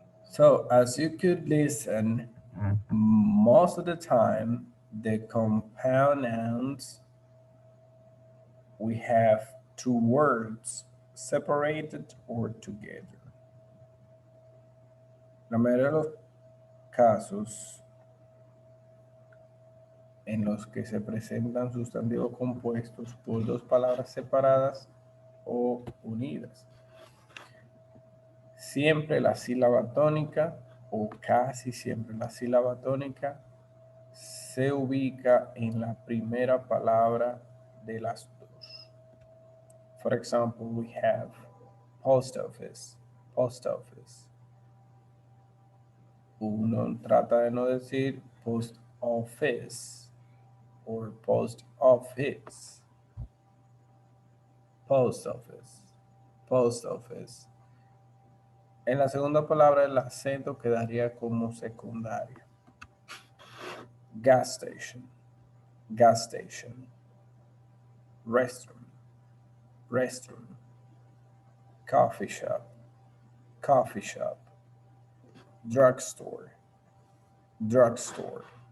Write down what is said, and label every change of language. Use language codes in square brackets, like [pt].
[en] So as you could listen, most of the time, the compound nouns, we have two words separated or together. [es] La mayoría de los casos en los que se presentan sustantivos compuestos por dos palabras separadas o unidas. Siempre la sílaba tónica o casi siempre la sílaba tónica se ubica en la primera palabra de las dos. [en] For example, we have post office, post office. [es] Uno trata de no decir post office or post office. [en] Post office, post office. [es] En la segunda palabra el acento quedaría como secundario. [en] Gas station, gas station. Restroom, restroom. Coffee shop, coffee shop. Drugstore, drugstore.